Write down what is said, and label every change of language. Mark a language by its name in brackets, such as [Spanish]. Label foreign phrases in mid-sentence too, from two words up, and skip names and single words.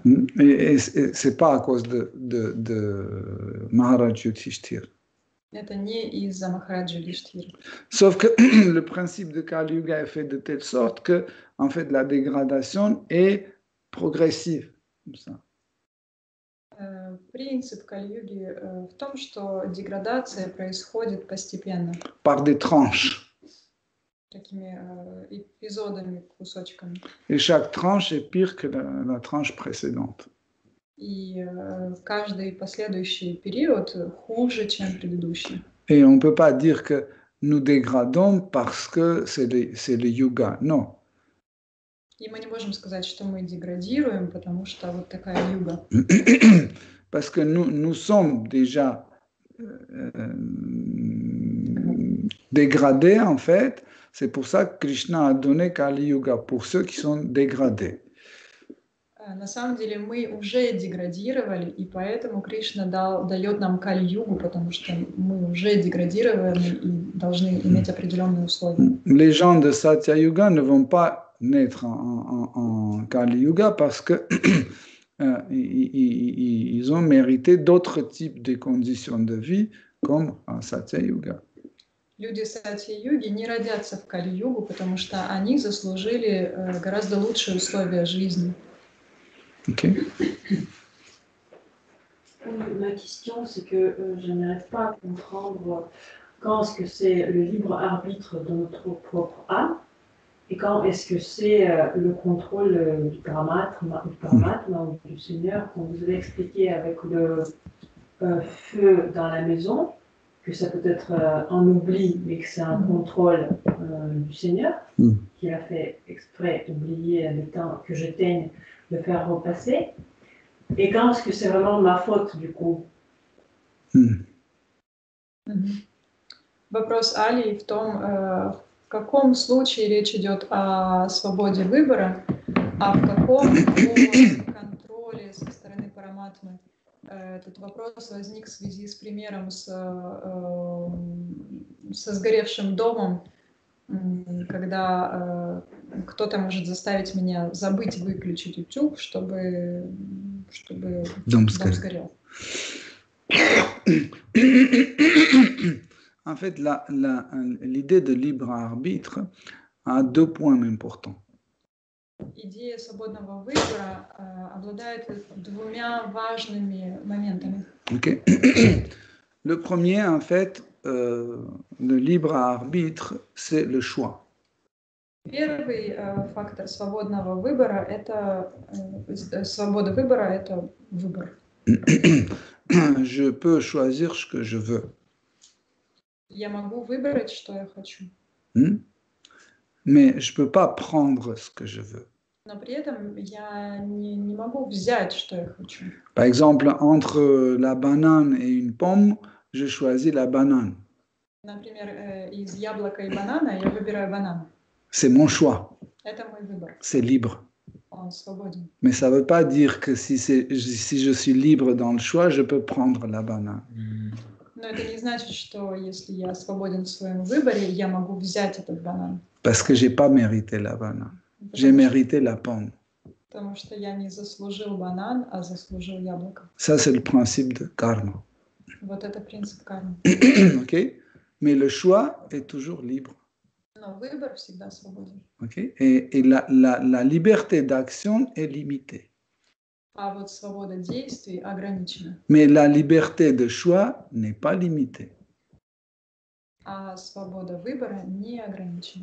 [French] Et c'est pas à cause de Maharaj Yudhishthira. [Russian] Это не из-за Махараджа Юдхиштхира. [French] Sauf que le principe de Kali Yuga est fait de telle sorte que, en fait, la dégradation est progressive. Comme ça. [Russian] Принцип Кали-юги в том, что деградация происходит постепенно. [French] Par des tranches. [Russian] Такими эпизодами, кусочками. [French] Et chaque tranche est pire que la tranche précédente. [Russian] И каждый последующий период хуже, чем предыдущий. [French] Et on ne peut pas dire que nous dégradons parce que c'est le yoga. Non. [Russian] И мы не можем сказать, что мы деградируем, потому что вот такая юга. [French] Parce que nous sommes déjà dégradés, en fait. C'est pour ça que Krishna a donné Kali Yuga, pour ceux qui sont dégradés. [Russian] На самом деле мы уже деградировали, и поэтому Кришна дает нам Кали-югу, потому что мы уже деградированы и должны иметь определенные условия. [French] Les gens de Satya Yuga ne vont pas naître en Kali Yuga parce que ils ont mérité d'autres types de conditions de vie comme en Satya Yuga. [Russian] Люди Сатья-юги не родятся в Кали-югу, потому что они заслужили гораздо лучшие условия жизни. [French] Okay. Ma question, c'est que je n'arrive pas à comprendre quand est-ce que c'est le libre arbitre de notre propre âme et quand est-ce que c'est le contrôle du Paramatma ou du Seigneur, comme vous avez expliqué avec le feu dans la maison, que ça peut être un oubli, mais que c'est un contrôle du Seigneur, qui a fait exprès d'oublier le temps que j'éteigne, de faire repasser. Et quand est-ce que c'est vraiment ma faute, du coup? [Russian] Вопрос Алии в том, в каком случае речь идет о свободе выбора, а в каком о контроле со стороны Параматмы. Этот вопрос возник в связи с примером со сгоревшим домом, когда кто-то может заставить меня забыть выключить утюг, чтобы дом сгорел. [French] En fait, l'idée de libre arbitre a deux points importants. [Russian] Идея свободного выбора обладает двумя важными моментами. [French] Okay. Le premier, en fait, le libre arbitre, c'est le choix. [Russian] Первый фактор свободного выбора – это свобода выбора, это выбор. [French] Je peux choisir ce que je veux. [Russian] Я могу выбрать, что я хочу. [French] Mais je ne peux pas prendre ce que je veux. [Russian] Но при этом я не могу взять, что я хочу. [French] Par exemple, entre la banane et une pomme, je choisis la banane. [Russian] Например, из яблока и банана я выбираю банан. [French] C'est mon choix. [Russian] Это мой выбор. [French] C'est libre. [Russian] Он свободен. [French] Mais ça ne veut pas dire que si je suis libre dans le choix, je peux prendre la banane. [Russian] Но это не значит, что если я свободен в своем выборе, я могу взять этот банан. [French] Parce que je n'ai pas mérité la banane. J'ai mérité la pomme. [Russian] Потому что я не заслужил банан, а заслужил яблоко. [French] Ça, c'est le principe de karma. [Russian] Вот это принцип кармы. [French] Okay? Mais le choix est toujours libre. [Russian] Но выбор всегда свободен. [French] Okay? Et la liberté d'action est limitée. [Russian] А вот свобода действий ограничена. [French] Mais la liberté de choix n'est pas limitée. [Russian] А свобода выбора не ограничена.